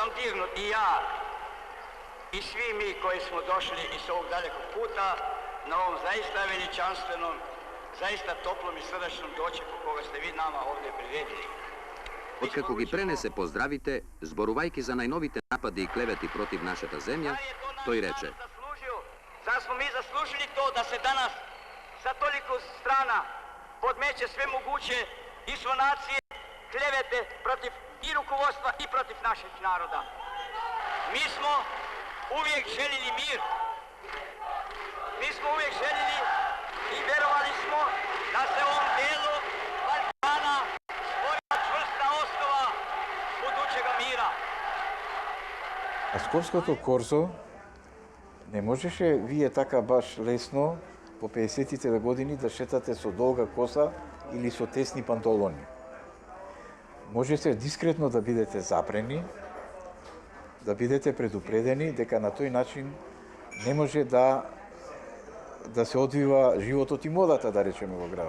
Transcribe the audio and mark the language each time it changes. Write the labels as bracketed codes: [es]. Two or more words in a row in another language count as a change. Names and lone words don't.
[sr] сам дирнут и ја, и сви ми кои смо дошли из овог далекog puta на овом заиста величанственом, заиста топлом и срдачном дочеку кога сте ви нама овде приведени. [mk] Откако ги пренесе поздравите, зборувајќи за најновите напади и клевети против нашата земја, тој рече: [sr] Зар смо ми заслужили то да се данас sa toliko strana podmeće sve moguće insinuacije, klevete protiv i rukovodstva i protiv našeg naroda. Mi smo uvijek željeli mir. Mi smo uvijek željeli i verovali smo da se u ovom delu Balkana stvori čvrsta osnova budućega mira. [mk] На Скопското корзо не можеше вие така баш лесно по 50-тите години да шетате со долга коса или со тесни панталони. Можете дискретно да бидете запрени, да бидете предупредени дека на тој начин не може да се одвива животот и модата, да речеме, во градот.